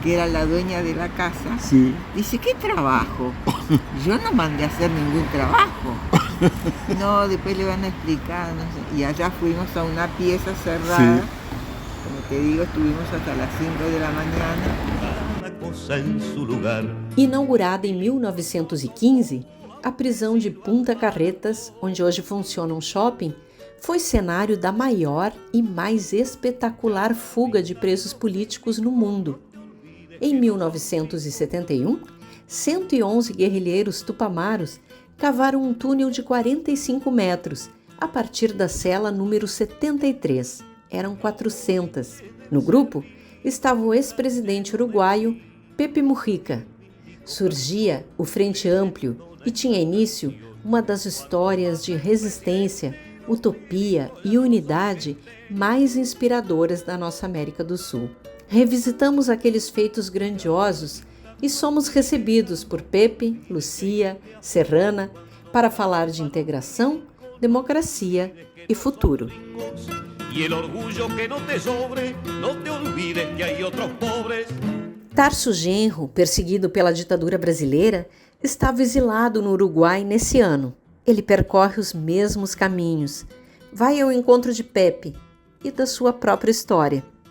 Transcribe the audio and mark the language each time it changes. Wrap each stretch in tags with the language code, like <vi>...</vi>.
<es>que era la dueña de la casa, Sí. dice, ¿qué trabajo? Yo no mandé a hacer ningún trabajo. No, después le van a explicar, no sé. Y allá fuimos a una pieza cerrada. Sí. Como te digo, estuvimos hasta las 5 de la mañana. Cada cosa en su lugar.</es> <pt>Inaugurada em 1915, a prisão de Punta Carretas, onde hoje funciona um shopping, foi cenário da maior e mais espetacular fuga de presos políticos no mundo. Em 1971, 111 guerrilheiros tupamaros cavaram um túnel de 45 metros, a partir da cela número 73. Eram 400. No grupo estava o ex-presidente uruguaio Pepe Mujica. Surgia o Frente Amplio e tinha início uma das histórias de resistência, utopia e unidade mais inspiradoras da nossa América do Sul. Revisitamos aqueles feitos grandiosos e somos recebidos por Pepe, Lucia, Serrana para falar de integração, democracia e futuro.</pt> <es>Y el orgullo que no te sobre, no te olvides que hay otros pobres.</es> <pt>Tarso Genro, perseguido pela ditadura brasileira, estava exilado no Uruguai nesse ano. Ele percorre os mesmos caminhos, vai ao encontro de Pepe e da sua própria história.</pt>